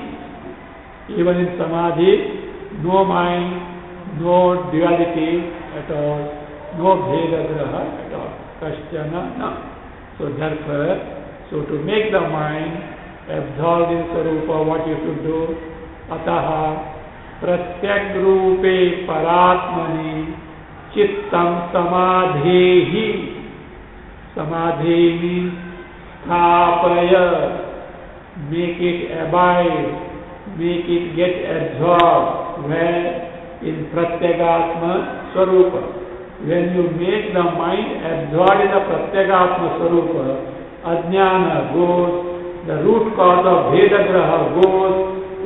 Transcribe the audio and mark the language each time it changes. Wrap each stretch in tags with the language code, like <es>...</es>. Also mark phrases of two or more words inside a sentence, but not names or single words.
<en>Even in samadhi, no mind, no duality at all, no</en> <sa>Bheda Graha</sa> <en>at all.</en> <sa>Kashtana na.</sa> <en>So therefore, to make the mind absorbed in Sarupa, what you should do?</en> <sa>Ataha pratyagrupe paratmani chittam samadhehi.</sa> <en>Samadhi means sthapaya, make it abide, make it get absorbed. Where? In</en> <sa>Pratyagatma Swarupa.</sa> <en>When you make the mind absorbed in the</en> <sa>Pratyagatma Swarupa,</sa> <en>Ajnana goes, the root cause of</en> <sa>Bheda Graha</sa> <en>goes.</en>